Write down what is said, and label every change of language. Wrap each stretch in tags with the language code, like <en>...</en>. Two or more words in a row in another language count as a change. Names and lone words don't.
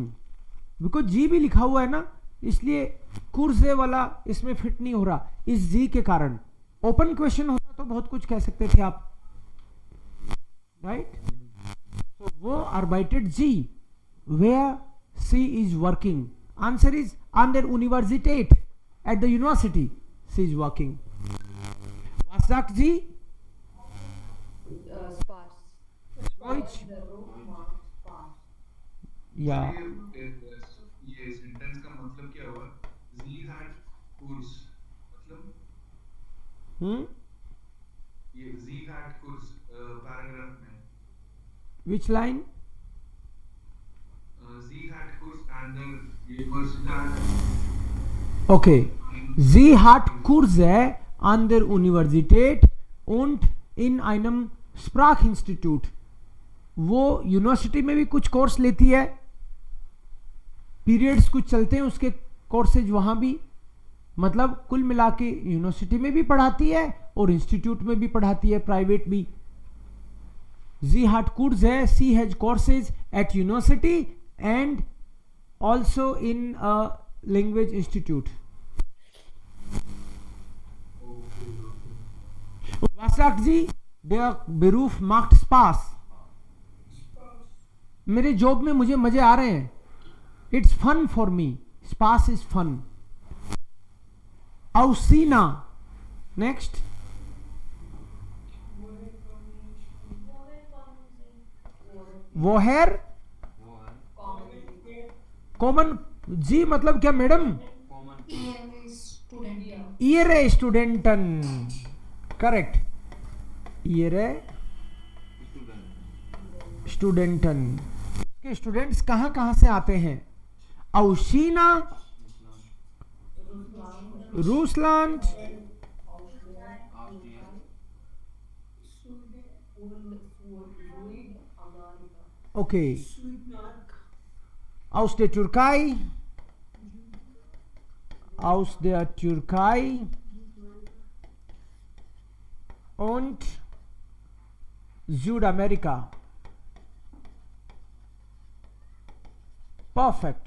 <hi>बिकॉज जी भी लिखा हुआ है ना, इसलिए कुर्से वाला इसमें फिट नहीं हो रहा इस जी के कारण.</hi> <en>open question</en> <hi>होता तो बहुत कुछ कह सकते थे आप, राइट. तो वो</hi> <de>arbeitet Sie.</de> <en>where she is working. answer is</en> <de>an der Universität.</de> <en>At the university she is working.</en> <de>Was sagt sie? Deutsch.</de> <hi>या ये सेंटेंस का मतलब क्या हुआ?</hi> <de>Sie hat Kurs</de> <hi>मतलब ये</hi> <de>Sie hat Kurs</de> <hi>पैराग्राफ में.</hi> <en>which line?</en> <de>Sie hat Kurs</de> <en>and the</en> <de>Universität.</de> <en>Okay.</en> <de>Sie hat Kurse an der Universität und in einem Sprachinstitut.</de> <hi>वो यूनिवर्सिटी में भी कुछ कोर्स लेती है. पीरियड्स कुछ चलते हैं उसके कोर्सेज वहां भी. मतलब कुल मिला के यूनिवर्सिटी में भी पढ़ाती है और इंस्टीट्यूट में भी पढ़ाती है, प्राइवेट भी.</hi> <de>Sie hat Kurs है.</de> <en>She has courses at university and also in language institute.</en> <de>Was sagt sie? Der Beruf macht Spaß.</de> <hi>मेरे जॉब में मुझे मजे आ रहे हैं.</hi> <en>It's fun for me. Spaß is fun. Ausina. Next. Woher? Common.</en> <hi>जी मतलब क्या मैडम?</hi> <de>Ihre Studenten. Correct. Ihre Studenten.</de> <hi>के स्टूडेंट्स कहां कहां से आते हैं?</hi> <de>aus China, Russland, ओके, aus der Türkei, aus der Türkei und Südamerika.</de> <en>Perfect.</en>